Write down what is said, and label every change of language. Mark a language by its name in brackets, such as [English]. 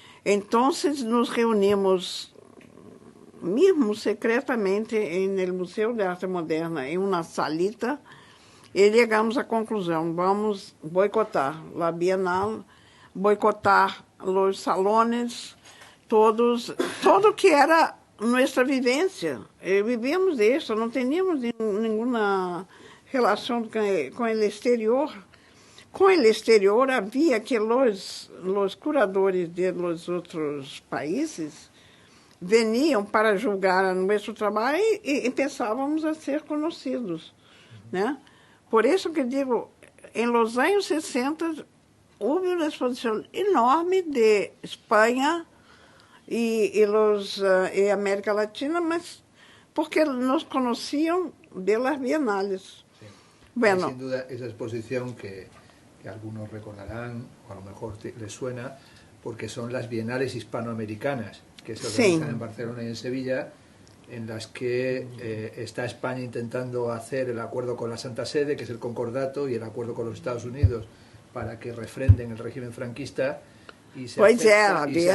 [Portuguese] Então, nos reunimos, mesmo secretamente, no Museu de Arte Moderna, em uma salita, e chegamos à conclusão: vamos boicotar a Bienal, boicotar os salones, tudo que era [Spanish] nuestra vivencia. Vivíamos de eso, no teníamos ninguna relación con el exterior. Con el exterior había que los curadores de los otros países venían para [Portuguese] julgar nosso trabalho e pensávamos a ser conhecidos, né? Por isso que digo, em los anos 60 houve uma exposição enorme de Espanha e América Latina, mas porque nos conheciam [Spanish] de las bienales. Sí. Bueno, sin duda esa exposición que algunos recordarán, o a lo mejor les suena, porque son las bienales hispanoamericanas, que se organizan en Barcelona y en Sevilla, en las que está España intentando hacer el acuerdo con la Santa Sede, que es el concordato, y el acuerdo con los Estados Unidos para que refrenden el régimen franquista, y se acepta